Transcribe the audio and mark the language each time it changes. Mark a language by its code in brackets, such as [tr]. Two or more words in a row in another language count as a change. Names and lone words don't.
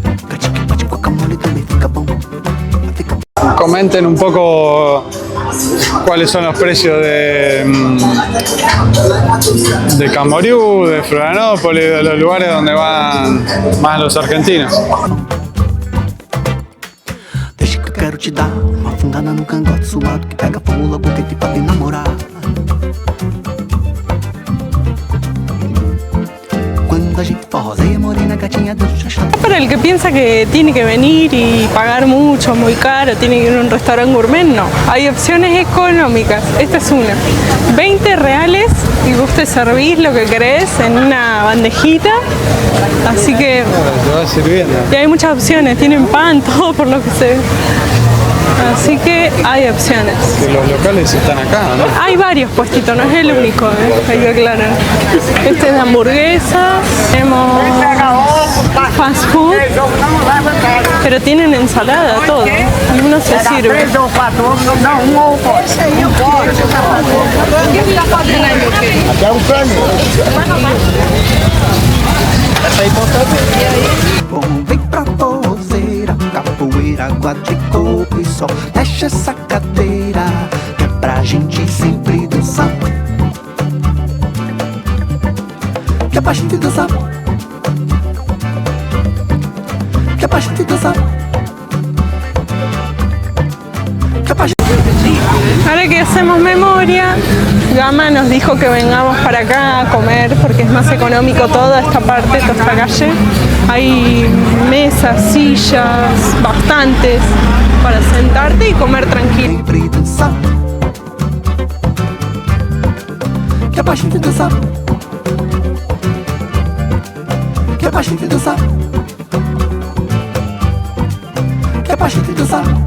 [es] Comenten un poco cuáles son los precios de Camboriú, de Florianópolis, de los lugares donde van más los argentinos. [pt] Deixa que eu quero te dar uma fungada no cangote suado que pega fogo logo que te pode namorar. Quando a gente forroseia, morena, gatinha, Deus já chama. [es] Para el que piensa que tiene que venir y pagar mucho, muy caro, tiene que ir a un restaurante gourmet, no. Hay opciones económicas. Esta es una. 20 reales y vos te servís lo que querés en una bandejita. Así que... Te va sirviendo. Y hay muchas opciones. Tienen pan, todo por lo que se ve. Así que hay opciones. Que los locales están acá, ¿no? Hay varios puestitos, no es el único, hay que aclarar. Este es de hamburguesas, tenemos [en] fast food, [es] pero tienen ensalada, todo. Y uno se sirve. [pt] Bom, vem pra forrozeira, capoeira, água de coco e sol. Deixa essa cadeira, que é pra gente sempre dançar. Que é pra gente dançar. Que é pra gente dançar. Que é pra gente... [es] Ahora que hacemos memoria, Gama nos dijo que vengamos para acá a comer porque es más económico toda esta parte, toda esta calle. Hay mesas, sillas, bastantes para sentarte y comer tranquilo. [pt] Sempre dançar. Que é pra gente dançar. Que é pra gente dançar. Que é pra gente dançar.